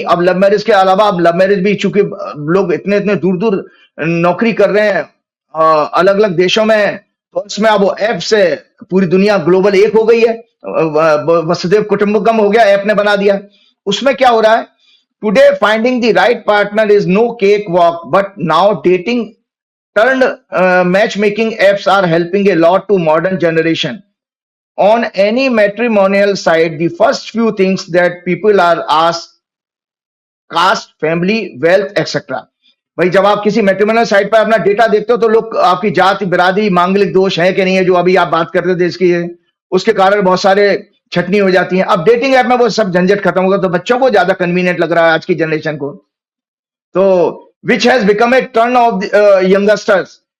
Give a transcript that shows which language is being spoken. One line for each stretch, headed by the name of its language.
Hindi: अब love marriage के अलावा अब लव मैरिज भी, चूंकि लोग इतने इतने दूर दूर नौकरी कर रहे हैं, अलग अलग देशों में हैं, तो इसमें अब वो ऐप से पूरी दुनिया ग्लोबल एक हो गई है, वसुदेव कुटुंबकम हो गया, ऐप ने बना दिया। उसमें क्या हो रहा है,
English: Today finding the right partner is no cake walk, but now dating turned matchmaking apps are helping a lot to modern generation. On any matrimonial site, the first few things that people are asked, caste, family, wealth, etc.
Hindi: भाई जब आप किसी matrimonial site पर अपना data देखते हो तो लोग आपकी जाति, बिरादरी, मांगलिक दोष है कि नहीं है, जो अभी आप बात करते थे इसकी, उसके कारण बहुत सारे छटनी हो जाती है। अब डेटिंग ऐप में वो सब झंझट खत्म होगा, तो बच्चों को ज्यादा कन्वीनियंट लग रहा है आज की जनरेशन को।
English: तो which has become a turn of the youngsters.